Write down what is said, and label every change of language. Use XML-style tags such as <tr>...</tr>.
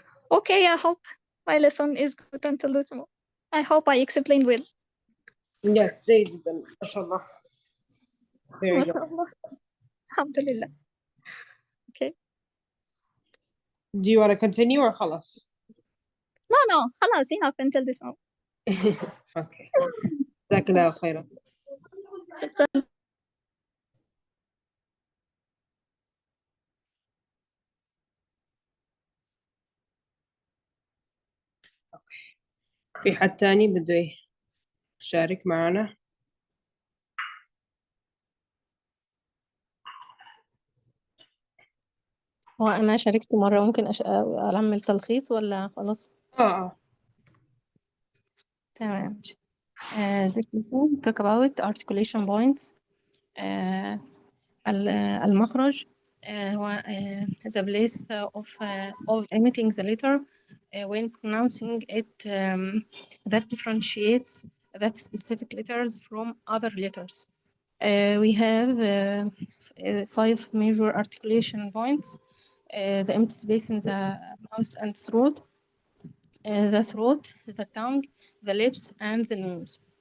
<en>Okay, I hope my lesson is good until this moment. I hope I explained well. Yes,</en> <ar>جيدا ما شاء الله.</ar> <en>Very good. Alhamdulillah. Okay. Do you want to continue or</en> <ar>خلاص?</ar> <en>No,</en> <ar>خلاص,</ar> <en>enough until this moment.</en> <ar>Okay. جزاك الله خيرا. في حد تاني بده يشارك معنا؟ هو أنا شاركت مرة، ممكن أعمل تلخيص ولا خلاص؟ تمام.</ar> <en>This lesson talk about articulation points.</en> <ar>المخرج هو</ar> <en>the place of emitting the letter when pronouncing it that differentiates that specific letters from other letters. We have 5 major articulation points: the empty space in the mouth and throat, the throat, the tongue, the lips, and the nose.</en>